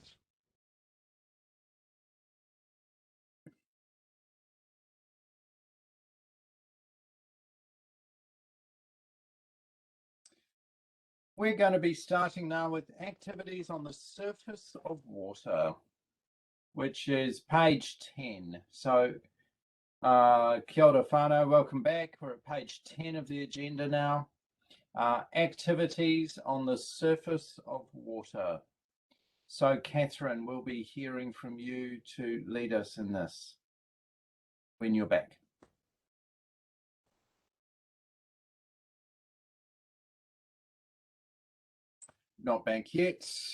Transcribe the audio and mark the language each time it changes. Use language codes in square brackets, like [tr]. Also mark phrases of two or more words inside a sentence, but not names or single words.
[en] We're going to be starting now with activities on the surface of water, which is page 10. [mi] So kia ora whānau, [en] welcome back. We're at page 10 of the agenda now. Activities on the surface of water. So Catherine, we'll be hearing from you to lead us in this when you're back. Not back yet.